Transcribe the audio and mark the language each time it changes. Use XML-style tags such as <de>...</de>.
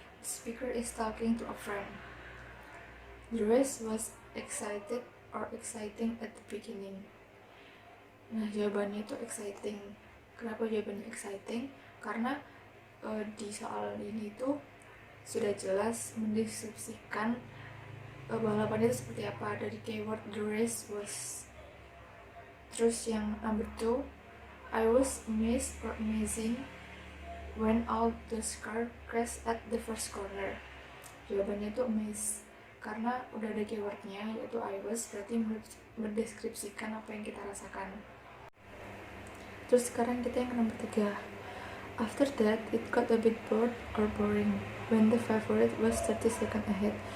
<en>The speaker is talking to a friend. The rest was excited or exciting at the beginning.</en> <id>Nah, jawabannya itu exciting. Kenapa jawabannya exciting? Karena di soal ini tuh sudah jelas mendeskripsikan balapan itu seperti apa dari keyword the race was. Terus yang</id> <en>number 2, I was amazed or amazing when all those cars crashed at the first corner.</en> <id>Jawabannya itu amazed karena udah ada keywordnya yaitu I was, berarti mendeskripsikan apa yang kita rasakan. Terus sekarang kita yang nomor 3,</id> <en>after that it got a bit bored or boring when the favorite was 30 seconds ahead.</en>